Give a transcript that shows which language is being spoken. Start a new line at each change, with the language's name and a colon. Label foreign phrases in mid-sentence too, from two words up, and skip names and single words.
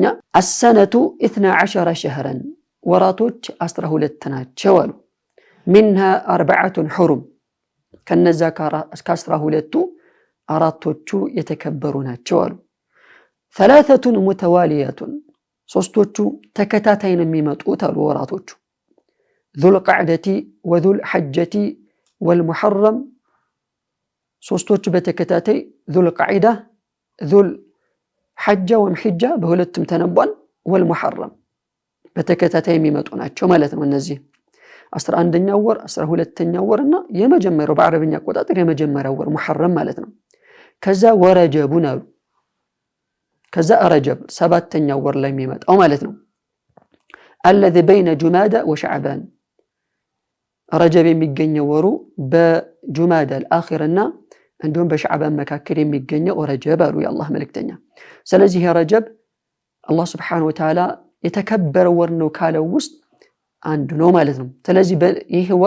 Arabic: السنة 12 شهرا
Amharic: ወራቶች 12 ናቸው አሉ።
Arabic: منها 4 حرم
Amharic: ከነዛ ከ12ቱ አራቶቹ የተከበሩ ናቸው አሉ። 3 متواليات ሶስቶቹ ተከታታይ ነው የሚመጡት አሉ ወራቶቹ ذو القعدة وذو الحجة والمحرم ሶስቶቹ በተከታታይ ዙል ቃዒዳ ዙል ሐጃ ወይም ሒጃ በሁለቱም ተነቧል። ወልሙሐረም በተከታታይ የሚመጡ ናቸው ማለት ነው። እነዚህ 11ኛው ወር 12ኛው ወርና የመጀመሪያው በአረብኛ አቆጣጠር የመጀመሪያው ወር ሙሐረም ማለት ነው። ከዛ ወረጀቡን አሉ። ከዛ ረጀብ 7ኛው ወር ላይ የሚመጣው ማለት ነው።
Arabic: الذي بين جمادى وشعبان
Amharic: ረጀብ የሚገኘው ወሩ በጁማዳ الآخرና እንዲሁም በሸዕባን መካከል የሚገኘው ረጀብ አሉ የአላህ መልእክተኛ። ስለዚህ ረጀብ አላህ
Arabic: سبحانه وتعالى
Amharic: የተከበረ ወር ነው ካለው ውስጥ አንዱ ነው ማለት ነው። ስለዚህ ይህ ወር